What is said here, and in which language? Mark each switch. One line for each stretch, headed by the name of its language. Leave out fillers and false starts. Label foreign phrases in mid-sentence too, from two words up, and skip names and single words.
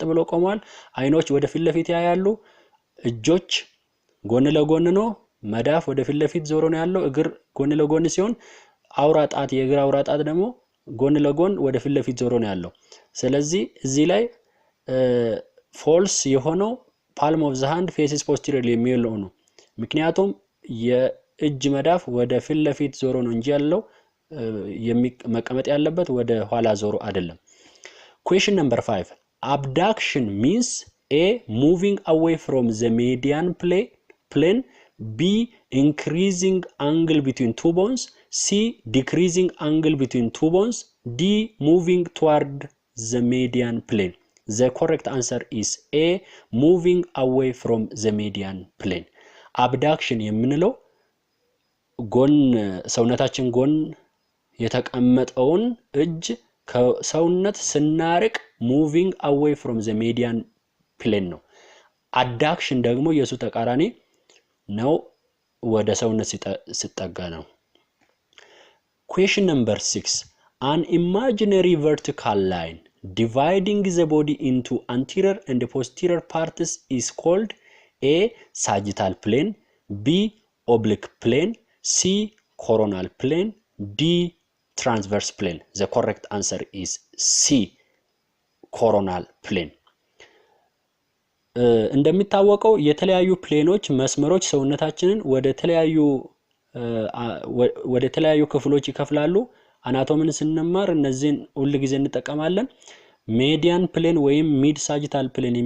Amharic: ብሎ ቆሟል። አይኖች ወደ ፊት ለፊት ያያሉ። እጆች ጎን ለጎን ነው። መዳፍ ወደ ፊት ለፊት ዞሮ ነው ያለው። እግር ጎን ለጎን ሲሆን የእግር አውራ ጣት ደግሞ ጎን ለጎን ወደ ፊት ለፊት ዞሮ ነው ያለው። ስለዚህ እዚህ ላይ ፎልስ የሆነው
English: palm of the hand faces posteriorly
Amharic: የሚለው ነው። ምክንያቱም የእጅ መዳፍ ወደ ፊት ለፊት ዞሮ ነው እንጂ ያለው መቀመጥ ያለበት ወደ ኋላ ዞሮ አይደለም።
English: Question number 5. Abduction means A. Moving away from the median plane, B. Increasing angle between two bones, C. Decreasing angle between two bones, D. Moving toward the median plane. The correct answer is A. Moving away from the median plane.
Amharic: Abduction የምንለው ሰውነታችን ጎን የተቀመጠውን እጅ ከሰውነት ስናርቅ
English: moving away from the median plane
Amharic: ነው። Adduction ደግሞ የሱ ተቃራኒ ነው፣ ወደ ሰውነት ሲጠጋ ነው።
English: Question number 6. An imaginary vertical line dividing the body into anterior and posterior parts is called A. Sagittal plane, B. Oblique plane, C. Coronal plane, D. Transverse plane. The correct answer is C. Coronal plane.
Amharic: እንደሚታወቀው የተለያዩ ፕሌኖች መስመሮች ሰውነታችንን ወደ ተለያዩ ክፍሎች ይከፍላሉ። አናቶሚን ስንማር እነዚህን ሁሉ ጊዜ እንጠቀማለን።
English: median plane
Amharic: ወይም
English: mid sagittal